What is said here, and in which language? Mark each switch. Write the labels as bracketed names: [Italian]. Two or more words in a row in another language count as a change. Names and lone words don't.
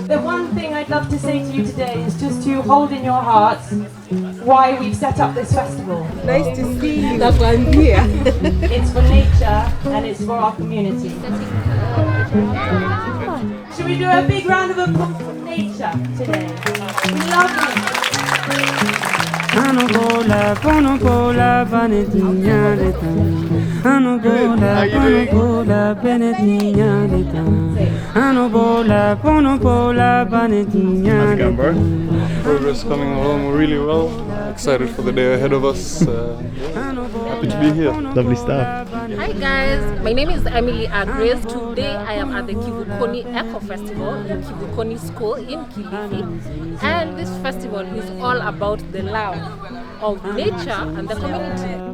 [English] The one thing I'd love to say to you today is just to hold in your hearts why we've set up this festival. Nice to see you. That's why I'm here. It's for nature and it's for our community. Should we do a big round of applause for nature today? We love you. Anobola, bonobola, vanetinya leta. Anobola, bonobola, benetinya leta. Anobola, bonobola, vanetinya leta. Progress coming along really well. Excited for the day ahead of us. Happy to be here. Lovely stuff. Hi guys, my name is Emily Agres. Today I am at the Kivukoni Eco Festival in Kivukoni School in Kilifi, and this festival is all about the love of nature and the community.